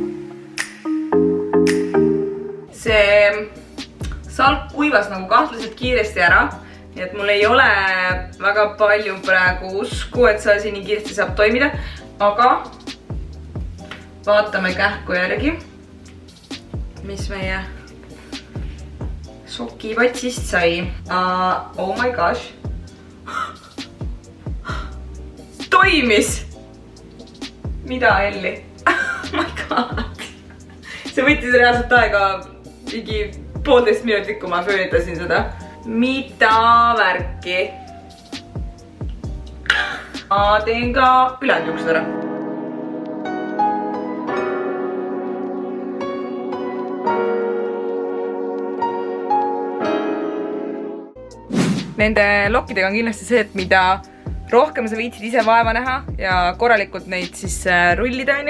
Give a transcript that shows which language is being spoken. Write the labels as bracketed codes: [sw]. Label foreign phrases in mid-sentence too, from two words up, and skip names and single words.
[et] See salk kuivas nagu kahtlaselt kiiresti ära, nii et mul ei ole väga palju praegu usku, et see asi nii kiiresti saab toimida, aga vaatame kähku järgi, mis meie sokipatsist sai. [en] Oh my gosh. [et] Toimis! Mida, Elli? [en] Oh my god. [et] See võttis reaalselt aega mingi 1,5 minutit, kui ma föönitasin seda. Mida värki? Ma teen ka ülejäänud juuksed ära. Nende lokkidega on kindlasti see, et mida rohkem sa viitsid ise vaeva näha ja korralikult neid siis rullida, onju.